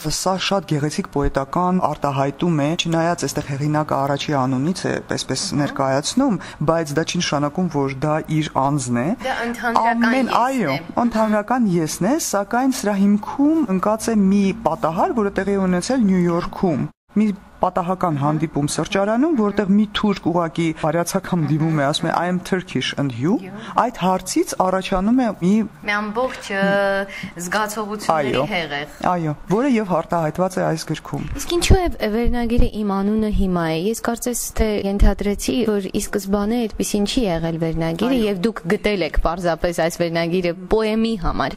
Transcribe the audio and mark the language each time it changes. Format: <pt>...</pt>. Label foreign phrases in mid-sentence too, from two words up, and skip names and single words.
<hy>սա շատ գեղեցիկ պոետական արտահայտում է, չնայած այստեղ հեղինակը առաջի անունից է այսպես ներկայացնում, բայց դա չի նշանակում, որ դա իր անձն է։ Ամեն, այո, ընդհանրական եսն է, սակայն սրա հիմքում ընկած է մի պատահար, որը տեղի ունեցել Նյու Յորքում։ Մի պատահական հանդիպում սրճարանում, որտեղ մի թուրք ուղակի բարյացակամ դիմում է, ասում է</hy> <en>I am Turkish and you,</en> <hy>այդ հարցից առաջանում է մի ամբողջ զգացողությունների հեղեղ։ Այո, որը եւ արտահայտված է այս գրքում։ Իսկ ինչու է վերնագիրը իմ անունը հիմա է։ Ես կարծես թե ենթադրեցի, որ ի սկզբանե այդպեսին չի եղել վերնագիրը եւ դուք գտել եք պարզապես այս վերնագիրը պոեմի համար։</hy>